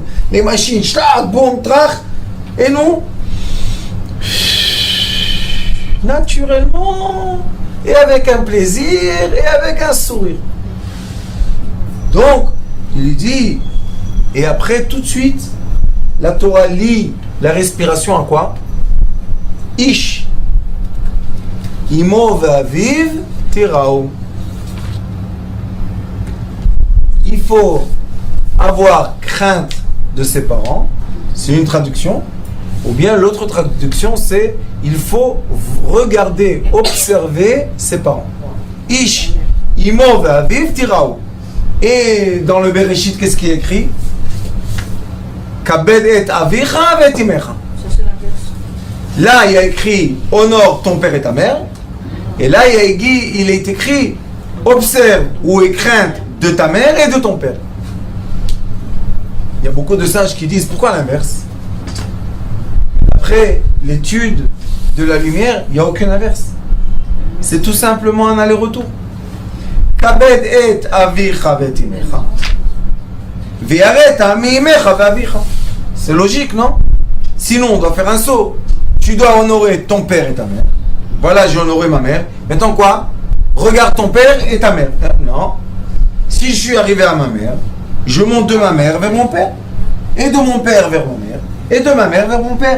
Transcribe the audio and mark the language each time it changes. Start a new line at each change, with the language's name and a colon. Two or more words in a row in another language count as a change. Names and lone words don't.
French: Les machines, schlag, boum, trach. Et nous, naturellement, et avec un plaisir, et avec un sourire. Donc, il dit, et après, tout de suite, la Torah lie la respiration à quoi?
Hebrew: איש. אמו ואביו תיראו.
French: Il faut avoir crainte de ses parents, c'est une traduction, ou bien l'autre traduction c'est il faut regarder, observer ses parents.
Hebrew: איש, אמו ואביו תיראו.
French: Et dans le Bereshit, qu'est-ce qui est écrit?
Hebrew: כבד את אביך ואת אמך.
French: Là, il y a écrit honore ton père et ta mère. Et là, il est écrit observe ou aie crainte de ta mère et de ton père. Il y a beaucoup de sages qui disent pourquoi l'inverse? Après l'étude de la lumière, il n'y a aucun inverse. C'est tout simplement un aller-retour.
Hebrew: כבד את אביך ואת אמך. Ve'aret ami imecha ve'avicha.
French: C'est logique, non? Sinon, on doit faire un saut. Tu dois honorer ton père et ta mère. Voilà, j'ai honoré ma mère. Maintenant quoi? Regarde ton père et ta mère. Non. Si je suis arrivé à ma mère, je monte de ma mère vers mon père. Et de mon père vers ma mère. Et de ma mère vers mon père.